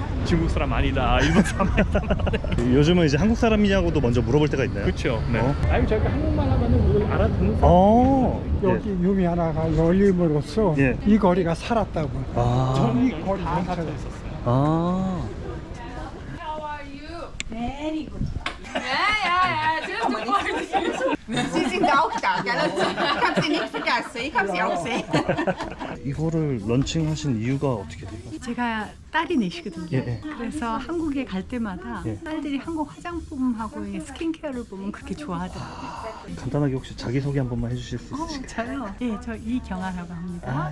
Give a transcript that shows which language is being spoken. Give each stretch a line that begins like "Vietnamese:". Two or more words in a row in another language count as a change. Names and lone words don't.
Korean: 중국 사람 아니다, 일본 사람 아니다. 요즘은 이제 한국 사람이냐고도 먼저 물어볼 때가 있나요? 그렇죠. 네. 어? 아니 저희가 한국말 하면은 뭘 알아듣는 사람. 여기 유미 하나가 열림으로써 예. 이 거리가 살았다고. 아. 전 이 거리 다 전체가 닫혀 있었어요. 아.
English: Very good.
German: Sie sind auch da, gell? Ich habe sie nicht vergessen, ich habe sie auch gesehen.
Korean: 이거를 런칭하신 이유가 어떻게 돼요? 제가 딸이 넷이거든요. 예, 예. 그래서 한국에 갈 때마다 예. 딸들이 한국 화장품하고 이 스킨케어를 보면 그렇게 좋아하더라고요. 간단하게 혹시 자기소개 한 번만 해주실 수 있으실까요? 저요? 예, 저 이경아라고 합니다.